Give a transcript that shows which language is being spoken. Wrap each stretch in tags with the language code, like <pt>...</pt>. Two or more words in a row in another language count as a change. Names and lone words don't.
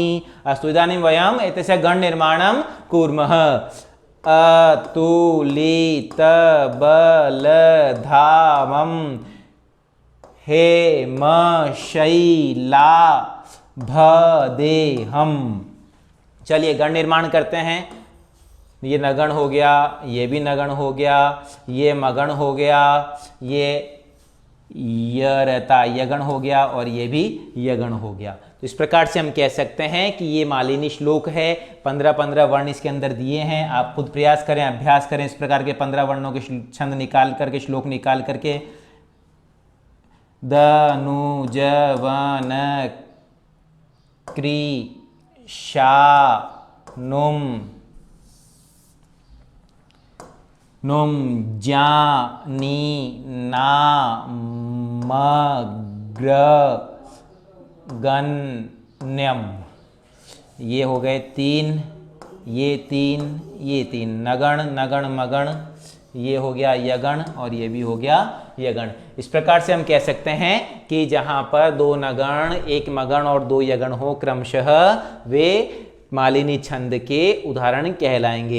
<sa>अस्तु इदानीं वयम् एतस्य गणनिर्माणं कुर्मः। अतुलितबलधामं हैमशैलाभदेहम्।</sa> <hi>चलिए गण निर्माण करते हैं। ये नगण हो गया, ये भी नगण हो गया, ये मगण हो गया, ये रहता यगण हो गया और ये भी यगण हो गया। तो इस प्रकार से हम कह सकते हैं कि ये मालिनी श्लोक है। 15-15 वर्ण इसके अंदर दिए हैं। आप खुद प्रयास करें, अभ्यास करें इस प्रकार के 15 वर्णों के छंद निकाल करके, श्लोक निकाल करके।</hi> <sa>धनुजवन कृशानुं नुम ज्ञानिनामग्रगण्यम्।</sa> <hi>ये हो गए 3, ये 3, ये 3 नगण, नगण, मगण। ये हो गया यगण और ये भी हो गया यगण। इस प्रकार से हम कह सकते हैं कि जहां पर दो नगण, एक मगण और दो यगण हो क्रमशः, वे मालिनी छंद के उदाहरण कहलाएंगे।</hi>